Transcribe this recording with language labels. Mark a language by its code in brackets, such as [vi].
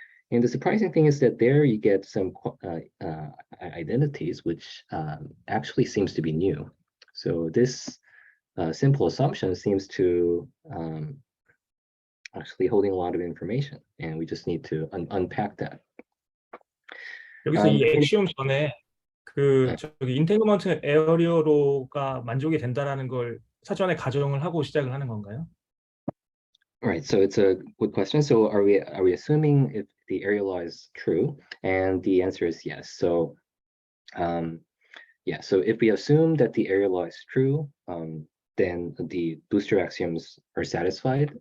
[en] And the surprising thing is that there you get some identities, which actually seems to be new. So this simple assumption seems to actually holding a lot of information, and we just need to unpack that. [ko] 여기서 이 엑시옴 전에 그 저기 인테그먼트 에어리어로가 만족이 된다라는 걸 사전에 가정을 하고 시작을 하는 건가요? [en] Right, so it's a good question. So are we assuming if the area law is true? And the answer is yes. So yeah, so if we assume that the area law is true, then the booster axioms are satisfied.